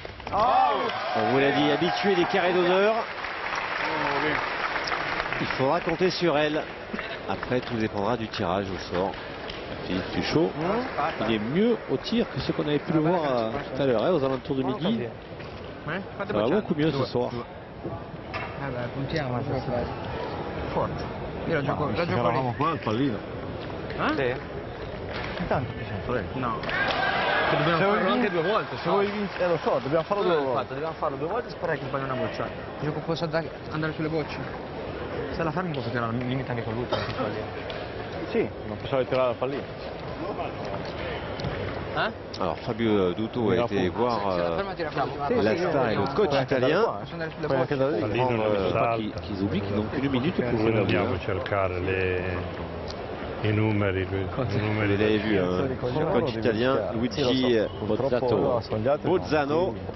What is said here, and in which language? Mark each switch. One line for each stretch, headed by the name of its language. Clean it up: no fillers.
French: On vous l'a dit, habituée des carrés d'honneur. Il faudra compter sur elle. Après, tout dépendra du tirage au sort. Philippe Tuchot, il est mieux au tir que ce qu'on avait pu le voir tout à l'heure, hein, aux alentours de midi. Ça va beaucoup mieux ce soir.
Italian: Vabbè, puntiamo a giocare. Forte. Io la gioco lì. Eravamo qua al pallino. Sì? Intanto ti sento, No. Dobbiamo farlo anche 2 volte. Se vuoi vincere, lo so, dobbiamo farlo 2 volte. Infatti, dobbiamo farlo 2 volte e sperare che il pallone a bocciare. Gioco posso andare sulle bocce? Se la fermi posso tirare al limite anche con lui, perché Sì, non possiamo tirare al pallino.
French: Alors Fabio Duto a été voir l'Asta et le coach italien.
Italian: Puoi anche da lì.
French: Qu'ils oublient qu'ils n'ont qu'une minute pour jouer la
Italian: Dobbiamo cercare i numeri.
French: Vous l'avez vu, le coach italien Luigi Bozzano,